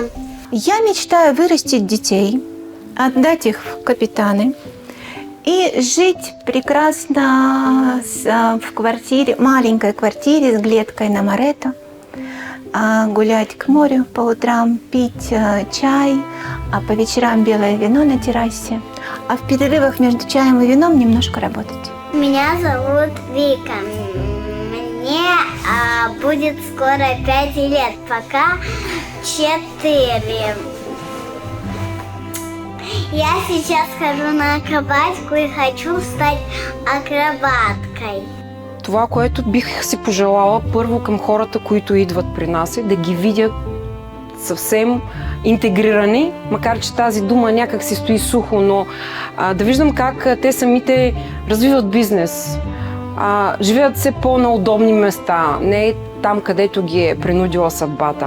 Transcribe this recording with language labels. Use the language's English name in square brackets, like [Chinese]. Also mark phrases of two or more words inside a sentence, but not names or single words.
[Russian] Я мечтаю вырастить детей, отдать их в капитаны и жить прекрасно в квартире, маленькой квартире с глеткой на Моретто, гулять к морю по утрам, пить чай, а по вечерам белое вино на террасе, а в перерывах между чаем и вином немножко работать. Меня зовут Вика. Мне будет скоро 5 лет, пока 4. Я сейчас хожу на акробатику и хочу стать акробаткой. [Bulgarian] Това, което бих си пожелала първо към хората, които идват при нас, е да ги видят съвсем интегрирани, макар че тази дума някак си стои сухо, но да виждам как те самите развиват бизнес, живеят все по-на удобни места, не там, където ги е принудила съдбата.